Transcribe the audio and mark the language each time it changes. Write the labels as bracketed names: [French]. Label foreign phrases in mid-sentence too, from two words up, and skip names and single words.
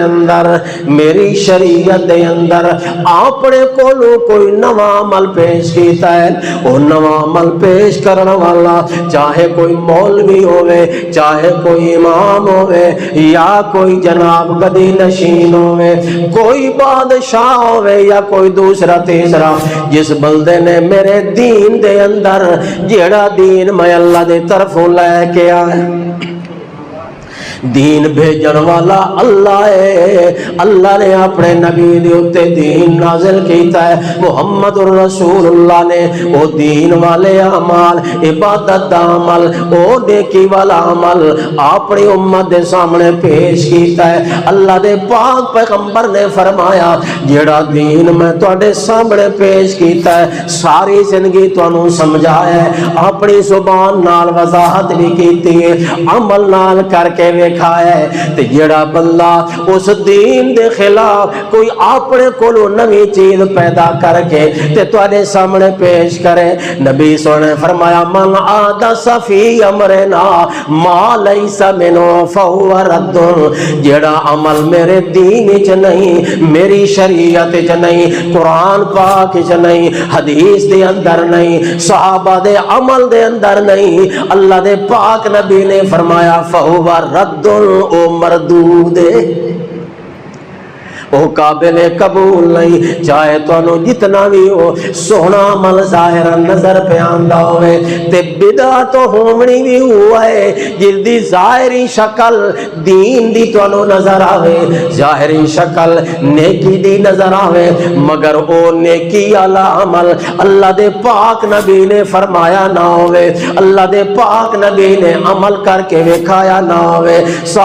[Punjabi] اندر، میری شریعت دے اندر اپنے کولوں کوئی نواں عمل پیش کیتا ہے، وہ نواں عمل پیش کرنا والا چاہے کوئی مولوی ہوئے، چاہے کوئی امام ہوئے، یا کوئی جناب گدی نشین ہوئے، کوئی بادشاہ ہوئے یا کوئی دوسرا تیسرا، جس بندے نے میرے دین دے اندر جیڑا دین میں اللہ دے طرفوں لے کے آئے، دین بھیجن والا اللہ ہے، اللہ نے اپنے نبی دے اوتے دین نازل کیتا ہے، محمد الرسول اللہ نے وہ دین والے اعمال، عبادت دا عمل، وہ نیکی والا عمل اپنی امت دے سامنے پیش کیتا ہے. اللہ دے پاک پیغمبر نے فرمایا جیڑا دین میں تواڈے سامنے پیش کیتا ہے ساری زندگی تانوں سمجھایا ہے، اپنی زبان نال وضاحت بھی کیتی ہے، عمل نال کر کے کھایا ہے. تے جڑا بندہ اس دین دے خلاف کوئی اپنے کولوں نویں چیز پیدا کر کے تے تواڈے سامنے پیش کرے، نبی سونے فرمایا [Arabic] من احدث فی امرنا ما لیس منہ فہو رد. [Punjabi] جڑا عمل میرے دین وچ نہیں، میری شریعت وچ نہیں، قرآن پاک وچ نہیں، حدیث دے اندر نہیں، صحابہ دے عمل دے اندر نہیں، اللہ دے پاک نبی نے فرمایا [Arabic] فہو رد، [Punjabi] او مردود ہے، او قابل قبول نہیں. چاہے تو جتنا بھی ہو سونا عمل ظاہر نظر پہ آندا ہوئے تے بدعت ہومنی بھی ہوا ہے جس دی ظاہری شکل دین دی تو نظر آوے، ظاہری شکل نیکی دی نظر آوے، مگر او نیکی والا عمل اللہ دے پاک نبی نے فرمایا نہ ہوئے، اللہ دے پاک نبی نے عمل کر کے وکھایا نہ ہوئے.